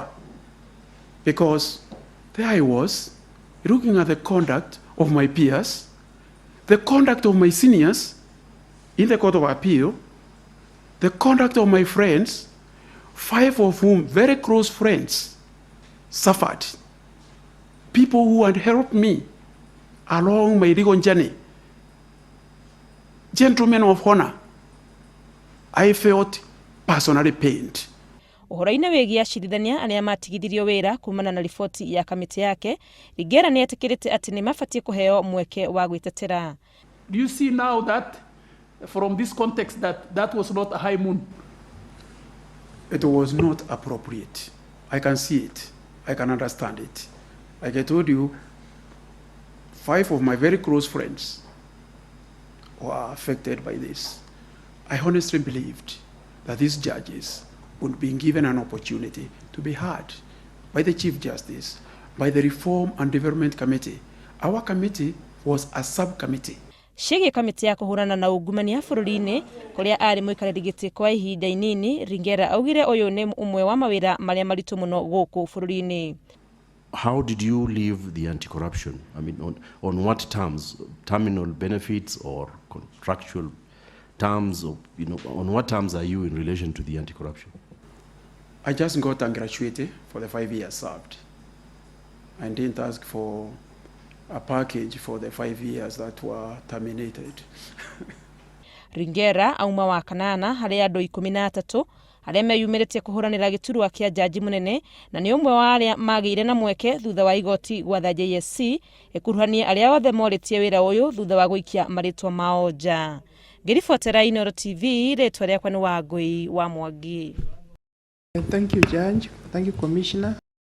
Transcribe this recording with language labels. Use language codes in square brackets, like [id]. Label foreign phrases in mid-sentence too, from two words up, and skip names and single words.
[en] Because there I was, looking at the conduct of my peers, the conduct of my seniors in the Court of Appeal, the conduct of my friends, 5 of whom, very close friends, suffered. People who had helped me along my legal journey. Gentlemen of honor, I felt personally pained. [ki] Uhoro-ini wigie acirithania aria matigithirio wira kumana na riboti ya kamiti yake, Ringera ni etikirite ati ni mabatie kuheo mweke wa gwitetera. [en] Do you see now that from this context that was not a high moon? It was not appropriate. I can see it. I can understand it. Like I told you, 5 of my very close friends were affected by this. I honestly believed that these judges would be given an opportunity to be heard by the Chief Justice, by the Reform and Development Committee. Our committee was a subcommittee. [ki] Shege kamiti ya kuhurana na ungumania bururi-ini kuria ari muikariri giti kwa ihinda inini, Ringera augire uyu ni umwe wa mawira maria maritu muno guku bururi-ini. [en] How did you leave the anti-corruption? I mean, on what terms? Terminal benefits or contractual terms? Or, on what terms are you in relation to the anti-corruption? I just got congratulated for the 5 years served. I didn't ask for a package for the 5 years that were terminated. [ki] Ringera auma wa kanana hari andu 13 aria meyumiritie kuhuranira giturwa kia jaji munene na ni umwe wa aria magire na mweke thutha wa igoti gwatha JSC ikuruhanie aria othe moritie wira uyu thutha wa guikia maritwa mao nja. Ngiribotera Inooro TV, ritwa riakwa ni Wangui wa Mwangi. [en] Thank you, Judge. Thank you, Commissioner.